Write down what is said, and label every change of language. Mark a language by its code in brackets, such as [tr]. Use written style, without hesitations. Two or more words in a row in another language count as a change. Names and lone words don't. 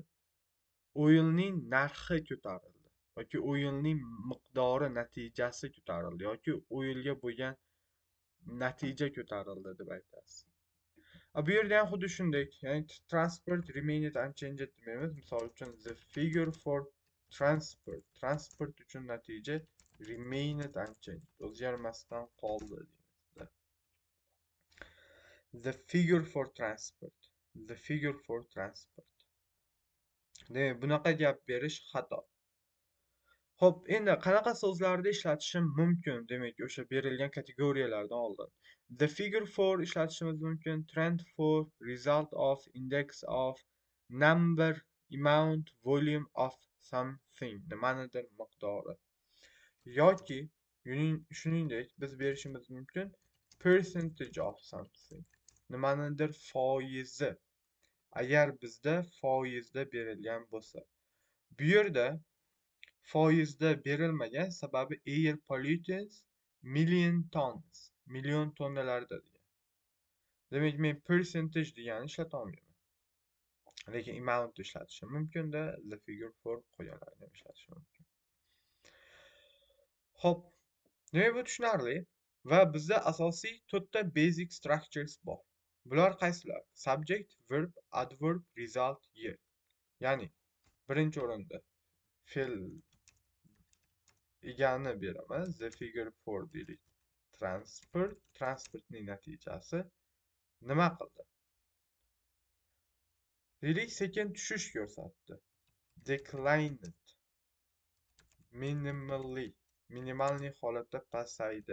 [uz] Oilning narxi ko'tarildi yoki oilning miqdori, natijasi ko'tarildi yoki oilga bo'lgan natija ko'tarildi deb aytasiz. Bu yerda ham xuddi shunday, ya'ni [en] transport remained unchanged [uz] demaymiz. Misol uchun [en] the figure for transport [uz] uchun natija [en] remained unchanged, [uz] o'zgarmasdan qoldi deymizda. [en] The figure for transport. [uz] Demak, bunaqa gap berish xato. Xo'p, endi qanaqa so'zlarda ishlatishim mumkin? Demak, o'sha berilgan kategoriyalardan oldin. [en] The figure for [uz] ishlatishimiz mumkin. [en] Trend for, result of, index of, number, amount, volume of something. [uz] Nimanidir miqdori. Yoki shuningdek biz berishimiz mumkin [en] percentage of something. [uz] Nimanidir foizi. Agar bizda foizda berilgan bo'lsa. Bu yerda foizda berilmagan, sababi [en] air pollutants million [uz] tonnalarda degan. Demak, men percentage degani ishlata olmayman. Lekin amount ishlatishim mumkin-da, [en] the figure for [uz] qo'yganlarni ham ishlatishim mumkin. Xo'p, demak bu tushunarli va bizda asosiy 4 ta [en] basic structures [uz] bor. Bular qaysilar? [en] Subject, verb, adverb, result, year. [uz] Ya'ni birinchi o'rinda fe'l egani beramiz. [en] The figure for deylik. [uz] Transportning natijasi nima qildi? Deylik, sekin tushish ko'rsatdi. [en] Declined. [uz] Minimalniy holatda pasaydi.